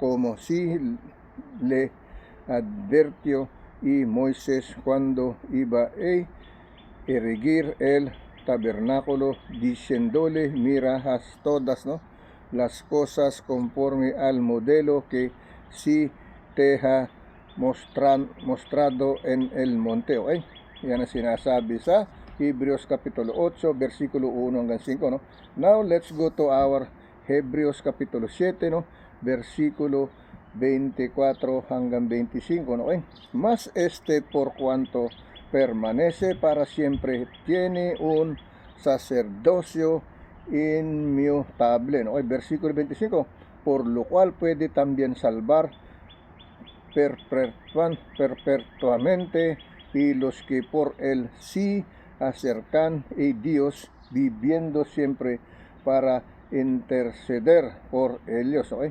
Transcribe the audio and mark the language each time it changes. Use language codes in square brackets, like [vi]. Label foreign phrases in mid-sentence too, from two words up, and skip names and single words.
[es] Como si le advirtió y Moisés cuando iba a erigir el tabernáculo, diciéndole, mira, haz todas, ¿no? Las cosas conforme al modelo que sí te ha mostrado en el monte. Okay? [tl] Yan ang sinasabi sa Hebreos Kapitulo 8, versikulo 1 hanggang 5. [en] No? Now, let's go to our Hebreos Kapitulo 7, no? [tl] Versikulo 24 hanggang 25. No? Okay? [es] Mas por cuanto permanece para siempre, tiene un sacerdocio inmutable, ¿no? El versículo 25, por lo cual puede también salvar perpetuamente y los que por él sí acercan a Dios, viviendo siempre para interceder por ellos, ¿no?